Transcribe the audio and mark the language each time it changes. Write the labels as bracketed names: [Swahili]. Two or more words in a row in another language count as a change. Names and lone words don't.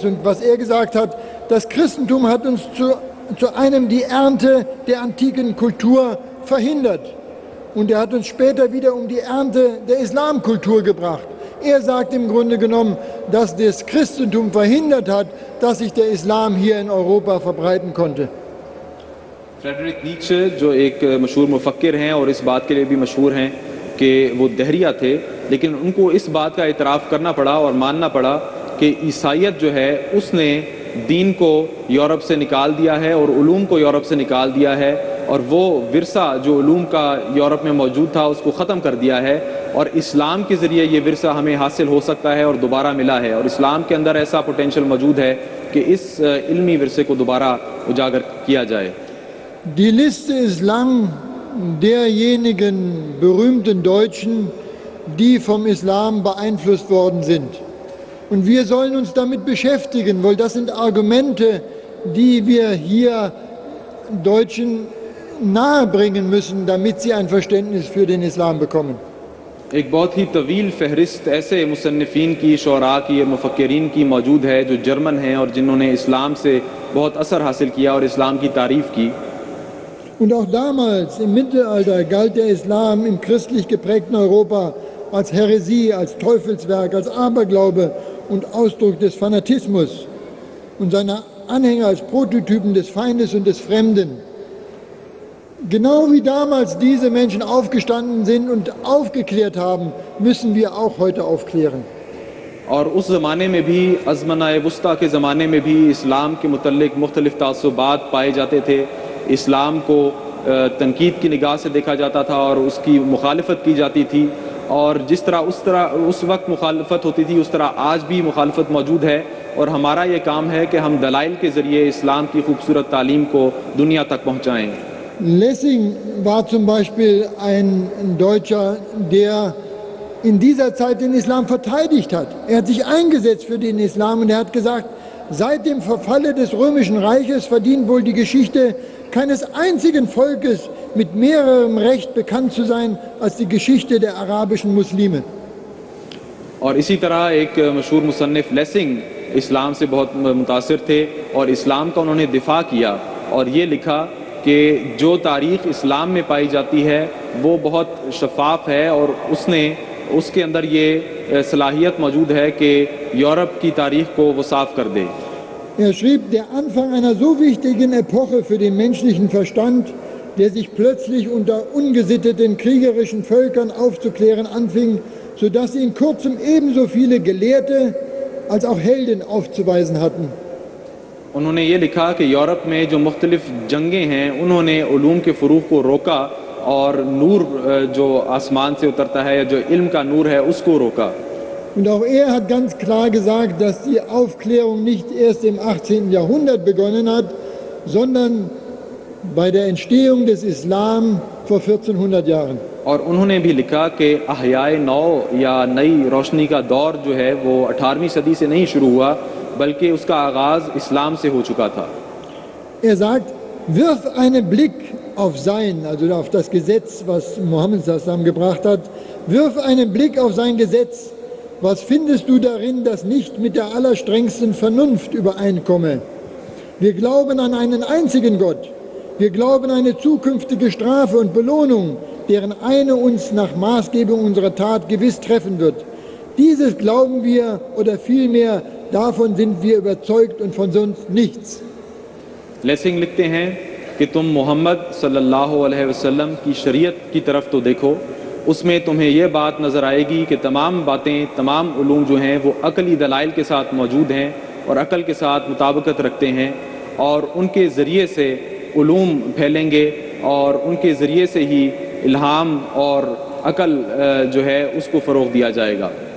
[German] Und was er gesagt hat, das Christentum hat uns zu einem die Ernte der antiken Kultur verhindert. Und er hat uns später wieder um die Ernte der Islamkultur gebracht. Er sagt im Grunde genommen, dass das Christentum verhindert hat, dass sich der Islam hier in Europa verbreiten konnte. [Urdu] فریڈرک نیچے جو ایک مشہور مفکر ہیں اور اس بات کے لیے بھی مشہور ہیں کہ وہ دہریہ تھے، لیکن ان کو اس بات کا اعتراف کرنا پڑا اور ماننا پڑا کہ عیسائیت جو ہے اس نے دین کو یورپ سے نکال دیا ہے اور علوم کو یورپ سے نکال دیا ہے، اور وہ ورثہ جو علوم کا یورپ میں موجود تھا اس کو ختم کر دیا ہے، اور اسلام کے ذریعے یہ ورثہ ہمیں حاصل ہو سکتا ہے اور دوبارہ ملا ہے. اور اسلام کے اندر ایسا پوٹینشل موجود ہے کہ اس علمی ورثے کو دوبارہ اجاگر کیا جائے. [German] Die Liste ist lang derjenigen berühmten Deutschen, die vom Islam beeinflusst worden sind. Und wir sollen uns damit beschäftigen, weil das sind Argumente, die wir hier Deutschen nahebringen müssen, damit sie ein Verständnis für den Islam bekommen. [Urdu] ایک بہت ہی طویل فہرست ایسے مصنفین کی، شعراء کی اور مفکرین کی موجود ہے جو جرمن ہیں اور جنہوں نے اسلام سے بہت اثر حاصل کیا اور اسلام کی تعریف کی. [German] Und auch damals im Mittelalter galt der Islam im christlich geprägten Europa als Häresie, als Teufelswerk, als Aberglaube und Ausdruck des Fanatismus und seine Anhänger als Prototypen des Feindes und des Fremden. Genau wie damals diese Menschen aufgestanden sind und aufgeklärt haben, müssen wir auch heute aufklären. [Urdu] اور اس زمانے میں بھی ازمنۂ وسطیٰ کے زمانے میں بھی اسلام کے متعلق مختلف تعصبات پائے جاتے تھے. اسلام کو تنقید کی نگاہ سے دیکھا جاتا تھا اور اس کی مخالفت کی جاتی تھی، اور جس طرح اس وقت مخالفت ہوتی تھی اس طرح آج بھی مخالفت موجود ہے. اور ہمارا یہ کام ہے کہ ہم دلائل کے ذریعے اسلام کی خوبصورت تعلیم کو دنیا تک پہنچائیں. [German] Lessing war zum Beispiel ein Deutscher, der in dieser Zeit den Islam verteidigt hat. Er hat sich eingesetzt für den Islam und er hat gesagt, seit dem Verfalle des Römischen Reiches verdient wohl die Geschichte keines einzigen Volkes mit mehrerem Recht bekannt zu sein als die Geschichte der arabischen Muslime. [Urdu] اور اسی طرح ایک مشہور مصنف لیسنگ اسلام سے بہت متاثر تھے اور اسلام کا انہوں نے دفاع کیا اور یہ لکھا کہ جو تاریخ اسلام میں پائی جاتی ہے وہ بہت شفاف ہے اور اس کے اندر یہ صلاحیت موجود ہے کہ یورپ کی تاریخ کو وہ صاف کر دے. [German] Er schrieb, der Anfang einer so wichtigen Epoche für den menschlichen Verstand, der sich plötzlich unter ungesitteten kriegerischen Völkern aufzuklären anfing, sodass sie in kurzem ebenso viele Gelehrte als auch Helden aufzuweisen hatten. [Urdu] انہوں نے یہ لکھا کہ یورپ میں جو مختلف جنگیں ہیں انہوں نے علوم کے فروغ کو روکا اور نور جو آسمان سے اترتا ہے یا جو علم کا نور ہے اس کو روکا. [German] Und auch er hat ganz klar gesagt, dass die Aufklärung nicht erst im 18. Jahrhundert begonnen hat, sondern bei der Entstehung des Islam vor 1400 Jahren. [Urdu] اور انہوں نے بھی لکھا کہ احیائے نو یا نئی روشنی کا دور جو ہے وہ 18ویں صدی سے نہیں شروع ہوا بلکہ اس کا آغاز اسلام سے ہو چکا تھا. [German] Er sagt, wirf einen Blick auf sein, also auf das Gesetz, was Mohammed sallam gebracht hat, wirf einen Blick auf sein Gesetz. Was findest du darin, das nicht mit der allerstrengsten Vernunft übereinkomme? Wir glauben an einen einzigen Gott. Wir glauben an eine zukünftige Strafe und Belohnung, deren eine uns nach Maßgebung unserer Tat gewiss treffen wird. Dieses glauben wir, oder vielmehr davon sind wir überzeugt und von sonst nichts. [Urdu] لیسنگ لکھتے ہیں کہ تم محمد [Arabic] صلى الله عليه وسلم [Urdu] کی شریعت کی طرف تو دیکھو، اس میں تمہیں یہ بات نظر آئے گی کہ تمام باتیں، تمام علوم جو ہیں وہ عقلی دلائل کے ساتھ موجود ہیں اور عقل کے ساتھ مطابقت رکھتے ہیں، اور ان کے ذریعے سے علوم پھیلیں گے اور ان کے ذریعے سے ہی الہام اور عقل جو ہے اس کو فروغ دیا جائے گا.